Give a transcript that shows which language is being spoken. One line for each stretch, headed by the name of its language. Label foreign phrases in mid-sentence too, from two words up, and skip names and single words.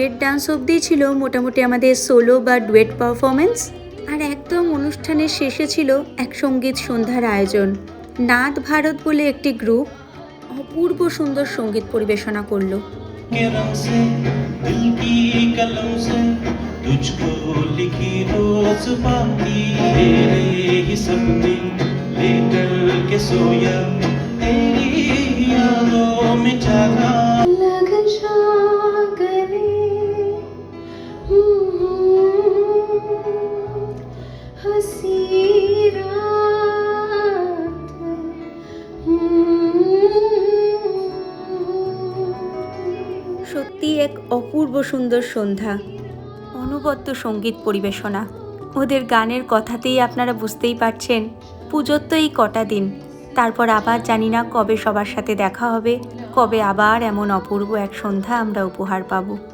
Bangla: ডান্স অবধি ছিল মোটামুটি আমাদের সোলো বা
English: duet performance,
Bangla: আর একদম অনুষ্ঠানের শেষে ছিল এক সঙ্গীত সন্ধ্যার আয়োজন। নাদ ভারত বলে একটি গ্রুপ অপূর্ব সুন্দর সঙ্গীত পরিবেশনা করলো।
Hindi: के रंग से दिल की कलम से तुझको लिखी रोज बाती तेरे ही सपने लेकर के सोया तेरी यादों में जागा लग जा गले हंसी रात
Bangla: সত্যি এক অপূর্ব সুন্দর সন্ধ্যা, অনবদ্য সঙ্গীত পরিবেশনা। ওদের গানের কথাতেই আপনারা বুঝতেই পারছেন পুজোর তো এই কটা দিন, তারপর আবার জানি না কবে সবার সাথে দেখা হবে, কবে আবার এমন অপূর্ব এক সন্ধ্যা আমরা উপহার পাব।